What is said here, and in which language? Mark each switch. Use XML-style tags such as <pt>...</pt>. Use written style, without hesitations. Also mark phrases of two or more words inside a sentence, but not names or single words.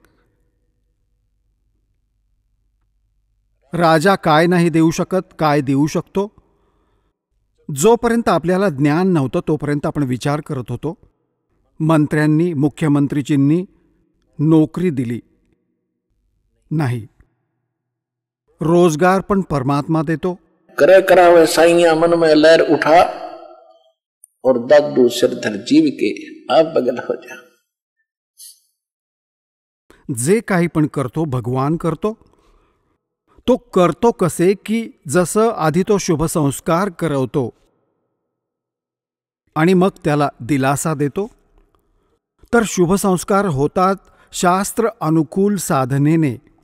<mr>राजा काय नाही देऊ शकत, काय देऊ शकतो? जोपर्यंत आपल्याला ज्ञान नव्हतं तोपर्यंत आपण विचार करत होतो. मंत्र्यांनी, मुख्यमंत्रीजींनी नोकरी दिली नाही. रोजगार पण परमात्मा देतो.</mr> <hi>करे करावे साइया मन में लहर उठा और दादू सिरधर जीव के आप बगल हो जा.</hi> <mr>जे काही पण करतो भगवान करतो. तो करतो कसे की जसं आधी तो शुभ संस्कार करवतो आणि मग त्याला दिलासा देतो. तर शुभ संस्कार होतात शास्त्र अनुकूल साधनेने.</mr>